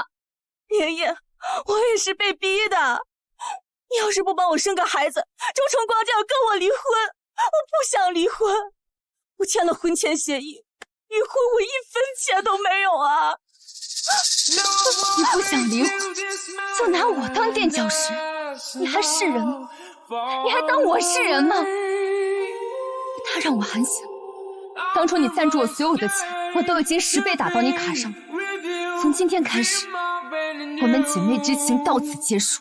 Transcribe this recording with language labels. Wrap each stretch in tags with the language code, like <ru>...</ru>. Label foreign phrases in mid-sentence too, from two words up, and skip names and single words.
<zh>爷爷，我也是被逼的。你要是不帮我生个孩子，周崇光就要跟我离婚。我不想离婚，我签了婚前协议，离婚我1分钱都没有啊！你不想離婚，就拿我當墊腳石，你還是人嗎？你還當我是人嗎？他讓我寒心，當初你贊助我所有的錢，我都已經10倍打到你卡上了。從今天開始，我們姐妹之情到此結束。</zh>